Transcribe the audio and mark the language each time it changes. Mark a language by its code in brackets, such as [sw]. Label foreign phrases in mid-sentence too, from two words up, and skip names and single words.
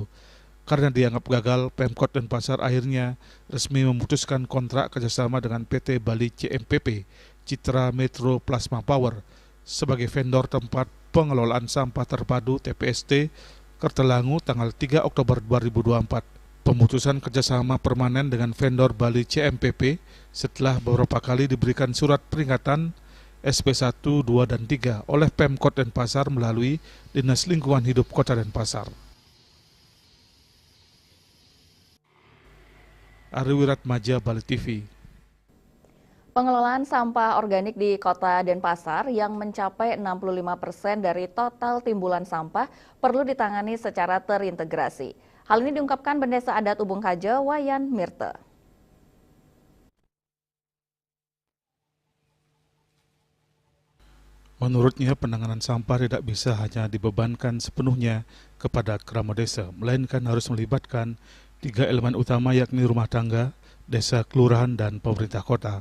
[id] Karena dianggap gagal, Pemkot Denpasar akhirnya resmi memutuskan kontrak kerjasama dengan PT Bali CMPP Citra Metro Plasma Power sebagai vendor tempat pengelolaan sampah terpadu TPST Kertalangu tanggal 3 Oktober 2024. Pemutusan kerjasama permanen dengan vendor Bali CMPP setelah beberapa kali diberikan surat peringatan SP1, 2, dan 3 oleh Pemkot Denpasar melalui Dinas Lingkungan Hidup Kota Denpasar. Ari Wiratmaja, Bali TV. Pengelolaan sampah organik di Kota Denpasar yang mencapai 65% dari total timbulan sampah perlu ditangani secara terintegrasi. Hal ini diungkapkan Bendesa Adat Ubung Kaja, Wayan Mirte. Menurutnya, penanganan sampah tidak bisa hanya dibebankan sepenuhnya kepada kerama desa, melainkan harus melibatkan 3 elemen utama yakni rumah tangga, desa, kelurahan, dan pemerintah kota.